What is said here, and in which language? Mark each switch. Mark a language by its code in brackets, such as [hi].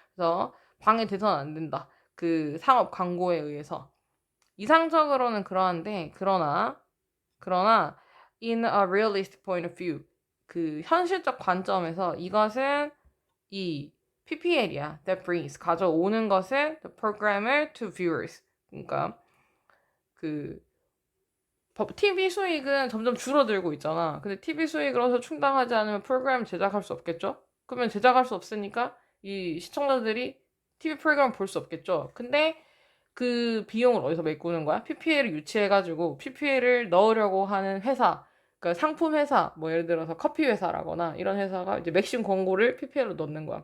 [ko] 그래서 방해돼서는 안 된다. 그 상업 광고에 의해서. 이상적으로는 그러한데, 그러나, [en] in a realistic point of view, [ko] 그 현실적 관점에서 이것은 이 PPL이야. [en] That brings, [ko] 가져오는 것은 [en] the programmer to viewers. [ko] 그러니까, 그, TV 수익은 점점 줄어들고 있잖아. 근데 TV 수익으로서 충당하지 않으면 프로그램 제작할 수 없겠죠? 그러면 제작할 수 없으니까 이 시청자들이 TV 프로그램을 볼 수 없겠죠? 근데 그 비용을 어디서 메꾸는 거야? PPL을 유치해가지고 PPL을 넣으려고 하는 회사, 그러니까 상품 회사, 뭐 예를 들어서 커피 회사라거나 이런 회사가 이제 맥심 광고를 PPL로 넣는 거야.